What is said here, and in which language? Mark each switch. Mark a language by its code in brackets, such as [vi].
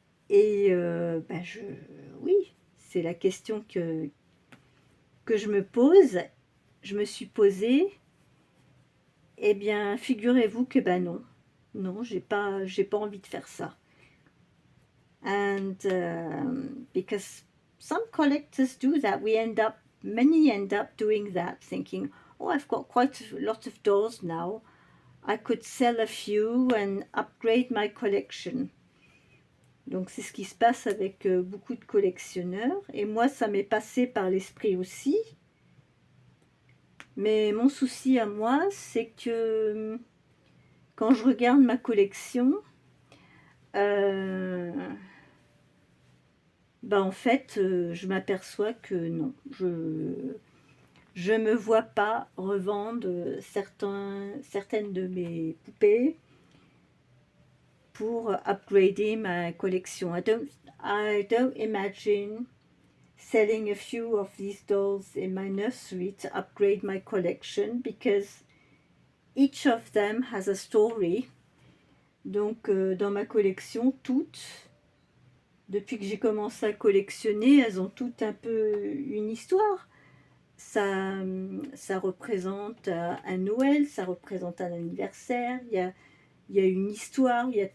[fr] Et oui, c'est la question que je me pose. Je me suis posée. Eh bien, figurez-vous que non, j'ai pas envie de faire ça. [en] And because some collectors do that, many end up doing that, thinking, oh, I've got quite a lot of dolls now. I could sell a few and upgrade my collection. [fr] Donc c'est ce qui se passe avec beaucoup de collectionneurs. Et moi, ça m'est passé par l'esprit aussi. Mais mon souci à moi, c'est que quand je regarde ma collection, en fait, je m'aperçois que non, je me vois pas revendre certaines de mes poupées pour upgrader ma collection. [en] I don't imagine selling a few of these dolls in my nursery to upgrade my collection, because each of them has a story. [fr] Donc dans ma collection, toutes, depuis que j'ai commencé à collectionner, elles ont toutes un peu une histoire. Ça représente un Noël, ça représente un anniversaire, il y a une histoire,